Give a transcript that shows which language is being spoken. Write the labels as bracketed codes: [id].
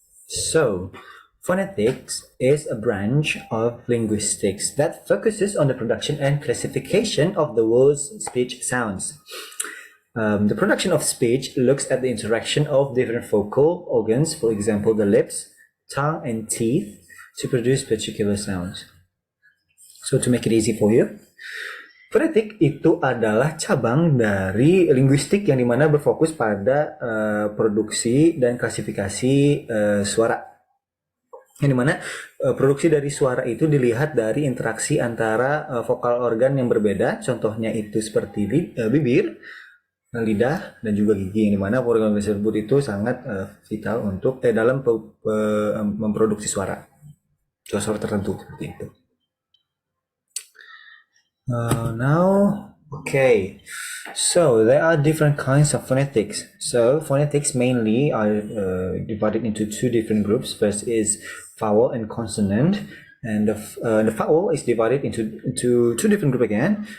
[en] So, phonetics is a branch of linguistics that focuses on the production and classification of the world's speech sounds. The production of speech looks at the interaction of different vocal organs, for example, the lips, tongue, and teeth, to produce particular sounds. So, to make it easy for you, [id] fonetik itu adalah cabang dari linguistik yang dimana berfokus pada produksi dan klasifikasi suara. Yang dimana produksi dari suara itu dilihat dari interaksi antara vokal organ yang berbeda, contohnya itu seperti bibir, lidah, dan juga gigi, yang dimana organ tersebut itu sangat vital untuk dalam memproduksi suara tertentu seperti itu. [en] Now, okay, so there are different kinds of phonetics. So phonetics mainly are divided into two different groups. First is vowel and consonant, and the vowel is divided into two different groups again.